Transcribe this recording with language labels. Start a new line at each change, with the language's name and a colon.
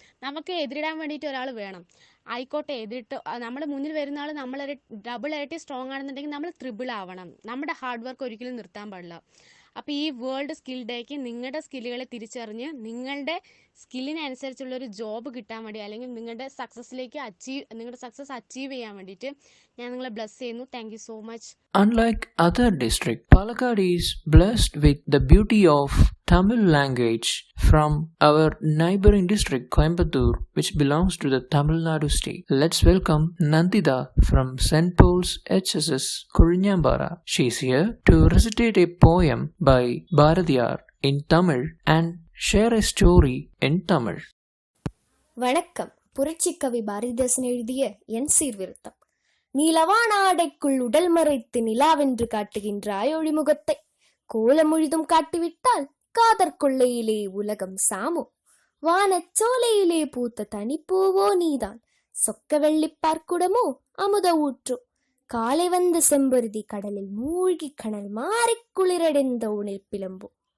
Malayalam: നമുക്ക് എതിരിടാൻ വേണ്ടിയിട്ട് ഒരാൾ വേണം. ആയിക്കോട്ടെ, നമ്മുടെ മുന്നിൽ വരുന്ന ആൾ ഡബിൾ ഇരട്ടി സ്ട്രോങ് ആണെന്നുണ്ടെങ്കിൽ നമ്മൾ ത്രിബിൾ ആവണം. നമ്മുടെ ഹാർഡ് വർക്ക് ഒരിക്കലും നിർത്താൻ പാടില്ല. അപ്പോൾ ഈ വേൾഡ് സ്കിൽ ഡേക്ക് നിങ്ങളുടെ സ്കില്ലുകളെ തിരിച്ചറിഞ്ഞ് നിങ്ങളുടെ സ്കില്ലിനനുസരിച്ചുള്ളൊരു ജോബ് കിട്ടാൻ വേണ്ടി, അല്ലെങ്കിൽ നിങ്ങളുടെ സക്സസ് അച്ചീവ് ചെയ്യാൻ വേണ്ടിയിട്ട് ഞാൻ നിങ്ങളെ ബ്ലെസ് ചെയ്യുന്നു.
English: Thank you so much. Unlike other districts, Palakkad is blessed with the beauty of Tamil language from our neighboring district Coimbatore, which belongs to the Tamil Nadu state. Let's welcome Nandita from St. Paul's HSS Kurinyambara. She is here to recitate a poem by Bharadiyar in Tamil and share a story in Tamil.
Tamil: வணக்கம். புரட்சிக்கவி பாரதிதாசன் எழுதிய என் சீர்திருத்தம். நீலவான ஆடைக்குள் உடல் மறைத்து நிலாவென்று காட்டுகின்றாய் ஒளிமுகத்தை, கோலமுழுதும் காட்டிவிட்டால் காதற் கொள்ளையிலே உலகம் சாமோ, வானச்சோலையிலே பூத்த தனிப்பூவோ நீதான், சொக்க வெள்ளிப்பார்க்குடமோ அமுத ஊற்றோ, காலை வந்த செம்பருதி கடலில் மூழ்கி கணல் மாறிக் குளிரடைந்த உணில் பிளம்போ,